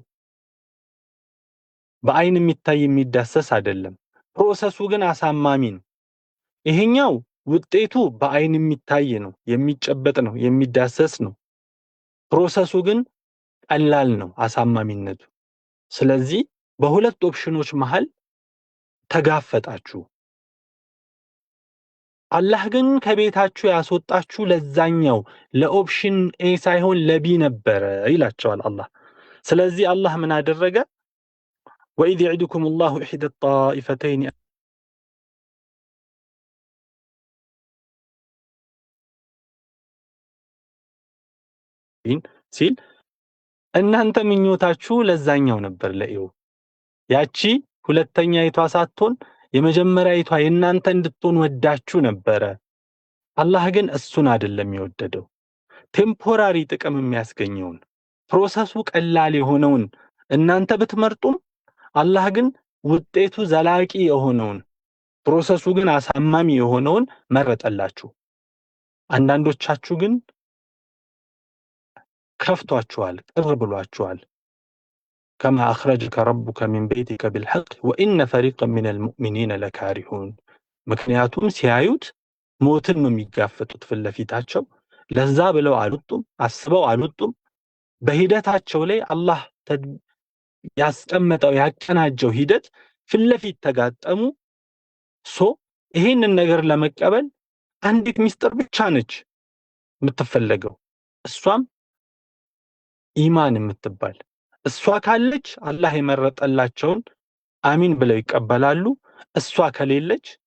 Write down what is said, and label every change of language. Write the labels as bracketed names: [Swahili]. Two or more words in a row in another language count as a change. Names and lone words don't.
[Amharic] በአይን የሚታይ የሚዳሰስ አይደለም። ፕሮሰሱ ግን አሳማሚ ነው። ይሄኛው ውጤቱ በአይን የሚታይ ነው፣ የሚጨበጥ ነው፣ የሚዳሰስ ነው። ፕሮሰሱ ግን ቀላል ነው አሳማሚነቱ። ስለዚህ በሁለት ኦፕሽኖች መሃል ተጋፈጣችሁ። አላህ ግን ከቤታችሁ ያስወጣችሁ ለዛኛው ለኦፕሽን ኤ ሳይሆን ለቢ ነበር ይላቸዋል አላህ። ስለዚህ አላህ ምን አደረገ? [Arabic] وإذ يعدكم الله إحدى الطائفتين [Amharic] ሲል እናንተ ምኞታችሁ ለዛኛው ነበር ለኢው ያቺ ሁለተኛይቷ ሳትሆን የመጀመሪያይቷ የናንተ እንድትሆን ወዳችሁ ነበር። አላህ ግን እሱን አይደለም የወደደው። ቴምፖራሪ ጥቅም የሚያስገኘውን ፕሮሰሱ ቀላል የሆነውን እናንተ ብትመርጡም አላህ ግን ውጤቱ ዘላቂ የሆነውን ፕሮሰሱ ግን አሳማሚ የሆነውን መረጠላችሁ። አንዳንዶቻችሁ ግን ከፍቷችኋል፣ ቅር ብሏችኋል። [Arabic] كما أخرجك ربك من بيتك بالحق وإن فريقا من المؤمنين لكارهون [Amharic] ምክንያቱም ሲያዩት ሞትን ነው የሚጋፈጡት ፍለፊታቸው። ለዛ ብለው አልወጡም፣ አስበው አልወጡም። በሂደታቸው ላይ አላህ ያስቀመጠው ያቀናጀው ሂደት ፍለፊት ተጋጠሙ። ይሄንን ነገር ለመቀበል አንዲት ሚስጥር ብቻ ነች የምትፈልገው፣ እሷም ኢማን የምትባል እሷ ካለች አላህ የመረጠላቸውን አሚን ብለው ይቀበላሉ። እሷ ከሌለች